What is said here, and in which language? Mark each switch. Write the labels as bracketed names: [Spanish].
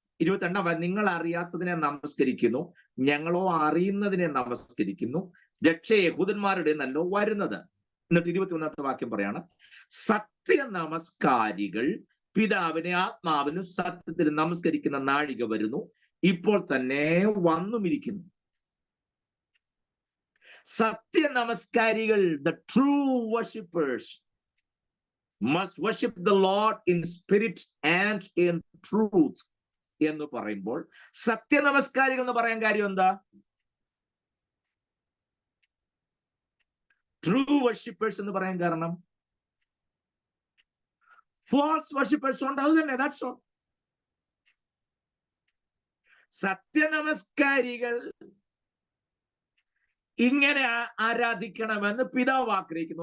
[Malayalam] 22 നിങ്ങൾ അറിയാത്തതിനെ നമസ്കരിക്കുന്നു, ഞങ്ങളോ അറിയുന്നതിനെ നമസ്കരിക്കുന്നു, രക്ഷ യഹൂദന്മാരുടെ നല്ലോ വരുന്നത്. എന്നിട്ട് 21 വാക്യം പറയാണ്, സത്യ നമസ്കാരികൾ പിതാവിനെ ആത്മാവിനും സത്യത്തിൽ നമസ്കരിക്കുന്ന നാഴിക വരുന്നു, ഇപ്പോൾ തന്നെ വന്നുമിരിക്കുന്നു. സത്യ നമസ്കാരികൾ, [English] the true worshippers must worship the Lord in spirit and in truth [Malayalam] എന്ന് പറയുമ്പോൾ സത്യ നമസ്കാരികൾ എന്ന് പറയാൻ കാര്യം എന്താ? ട്രൂ വർഷിപ്പേഴ്സ് എന്ന് പറയാൻ കാരണം ഫാൾസ് വർഷിപ്പേഴ്സ് ഉണ്ട്, അത് തന്നെ. [English] That's all. [Malayalam] സത്യ നമസ്കാരികൾ ഇങ്ങനെ ആരാധിക്കണമെന്ന് പിതാവ് ആഗ്രഹിക്കുന്നു.